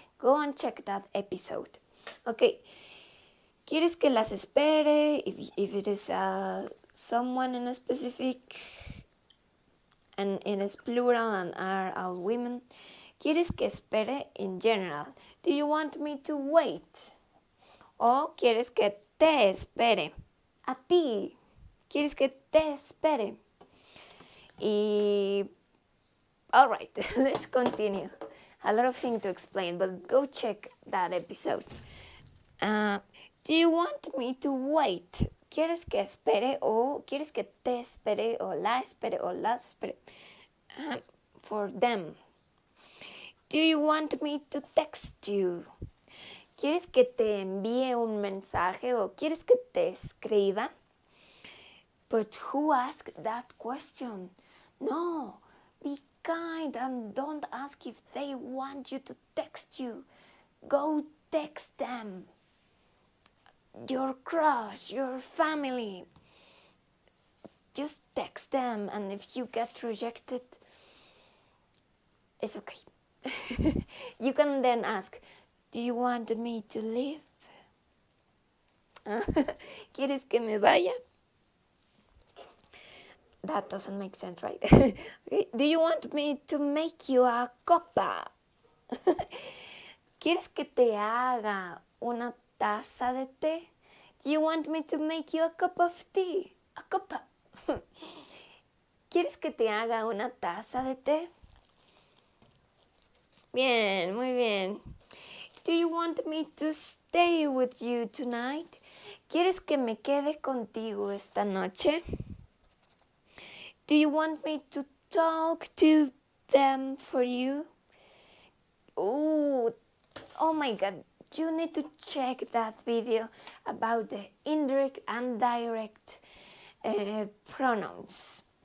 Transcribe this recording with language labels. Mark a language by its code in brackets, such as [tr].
[en] Go and check that episode. Okay. [es] ¿Quieres que las espere? [en] If it is someone in a specific and it is plural and are all women. [es] ¿Quieres que espere [en] in general? Do you want me to wait? [es] O ¿quieres que te espere? A ti. ¿Quieres que te espere? [en] All right, let's continue. A lot of things to explain, but go check that episode. Do you want me to wait? [es] ¿Quieres que espere o quieres que te espere o la espere o las espere? [en] For them. Do you want me to text you? [es] ¿Quieres que te envíe un mensaje o quieres que te escriba? [en] But who asked that question? No, be kind and don't ask if they want you to text you. Go text them. Your crush, your family. Just text them, and if you get rejected, it's okay. You can then ask, do you want me to leave? ¿Quieres que me vaya? That doesn't make sense, right? Okay. Do you want me to make you a copa? [es] ¿Quieres que te haga una taza de té? [en] Do you want me to make you a cup of tea? A copa. [es] ¿Quieres que te haga una taza de té? Bien, muy bien. [en] Do you want me to stay with you tonight? [es] ¿Quieres que me quede contigo esta noche? [en] Do you want me to talk to them for you? Oh my God. You need to check that video about the indirect and direct pronouns.